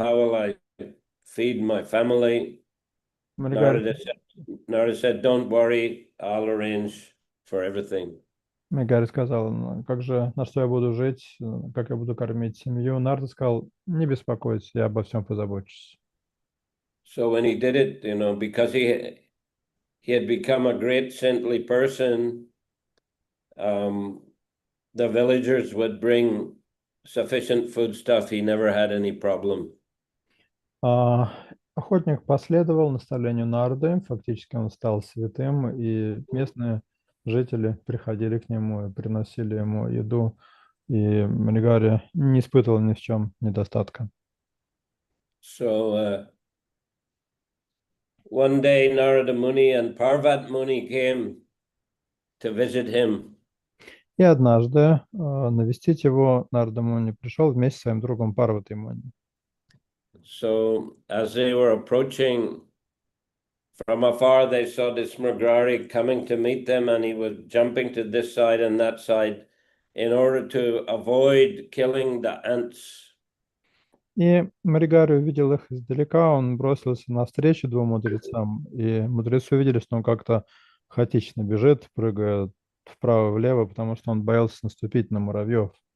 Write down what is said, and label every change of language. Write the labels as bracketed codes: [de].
[en] How will I feed my family? Narada said, don't worry, I'll arrange for everything. [ru] Мригари сказал, на что я буду жить, как я буду кормить семью. Нарда сказал, не беспокойся, я обо всем позабочусь. [en] So when he did it, because he had become a great saintly person, the villagers would bring sufficient foodstuff. He never had any problem. [ru] Охотник последовал наставлению Нарды, фактически он стал святым, и местные жители приходили к нему и приносили ему еду, и Мригари не испытывал ни в чем недостатка. [en] So one day Narada Muni and Parvat Muni came to visit him. [ru] И однажды навестить его Нарада Муни пришел вместе с своим другом Парватой Муни. [en] So as they were approaching from afar, they saw this Mrigarhi coming to meet them, and he was jumping to this side and that side in order to avoid killing the ants. [ru] И Маригари увидел их издалека, он бросился навстречу двум мудрецам, и мудрецы увидели, что он как-то хаотично бежит, прыгая вправо-влево, потому что он боялся наступить на муравьев.